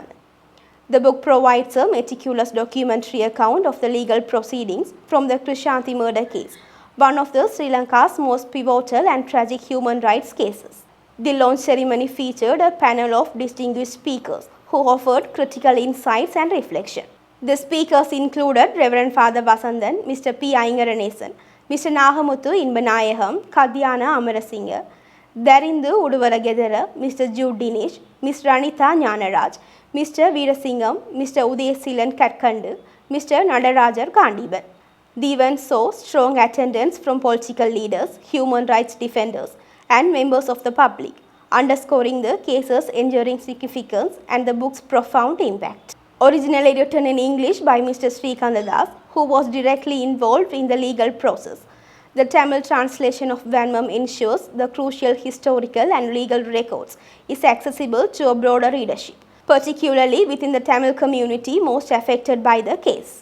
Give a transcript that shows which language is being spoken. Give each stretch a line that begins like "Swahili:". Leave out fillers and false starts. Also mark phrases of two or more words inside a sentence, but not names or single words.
English: The book provides a meticulous documentary account of the legal proceedings from the Krishanthi murder case, one of the Sri Lanka's most pivotal and tragic human rights cases. The launch ceremony featured a panel of distinguished speakers who offered critical insights and reflection. The speakers included Reverend Father Vasandan, Mr. P. Ayingaranesan, Mr. Nagamuthu Inbanayagam, Kadhyana Amarasinghe, Darindu Uduvaragedara, Mr. Jude Dinesh, Ms. Ranitha Nyanaraj, Mr. Veerasingam, Mr. Udayasilan Katkandu, Mr. Nadarajar Kandiban. The event saw strong attendance from political leaders, human rights defenders, and members of the public, underscoring the case's enduring significance and the book's profound impact. Originally written in English by Mr. Srikanth Das, who was directly involved in the legal process, the Tamil translation of Vanmam ensures the crucial historical and legal records is accessible to a broader readership, particularly within the Tamil community most affected by the case.